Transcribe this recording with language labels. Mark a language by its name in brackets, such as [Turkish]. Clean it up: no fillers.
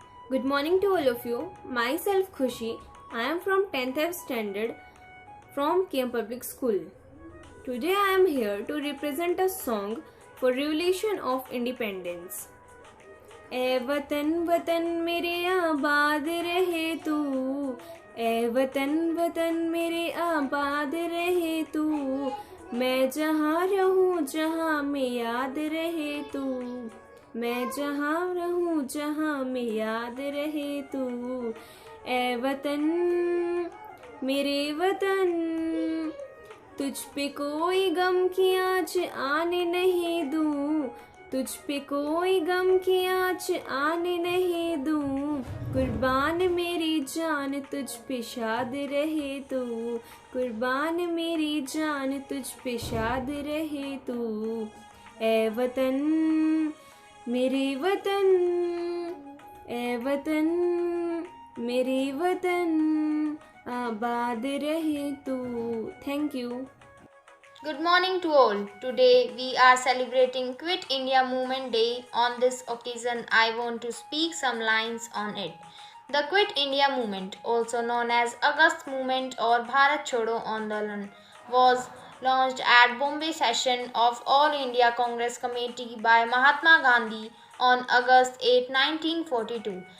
[English] Good morning to all of you. Myself Khushi. I am from 10th F standard from KM Public School. Today I am here to represent a song for Revolution of Independence. [Hindi] ए वतन वतन मेरे आबाद रहे तू, ए वतन वतन मेरे आबाद रहे तू, मैं जहाँ रहूँ जहाँ में याद रहे तू, मैं जहाँ रहूँ जहाँ में याद रहे तू। ए वतन मेरे वतन, तुझ पे कोई गम की आँच आने नहीं दूँ, तुझ पे कोई गम की आँच आने नहीं दूँ। कुर्बान मेरी जान तुझ पे शाद रहे तू, कुर्बान मेरी जान तुझ पे शाद रहे तू। ए वतन मेरे वतन, ए वतन मेरे वतन, आबाद रहे तू। [English] Thank you. Good morning to all. Today we are celebrating Quit India Movement Day. On this occasion, I want to speak some lines on it. The Quit India Movement, also known as Agast Movement or Bharat Chodo Andolan, was launched at Bombay session of All India Congress Committee by Mahatma Gandhi on August 8, 1942.